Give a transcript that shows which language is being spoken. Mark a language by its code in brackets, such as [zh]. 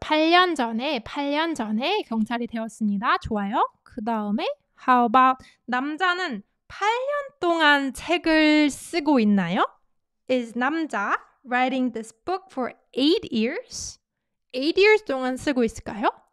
[ko] 8년 전에 경찰이 되었습니다. 좋아요. 그 다음에 [en] how about [ko] 남자는 8년 동안 책을 쓰고 있나요? [en] Is 남자 writing this book for 8 years? 8 years [ko] 동안 쓰고 있을까요?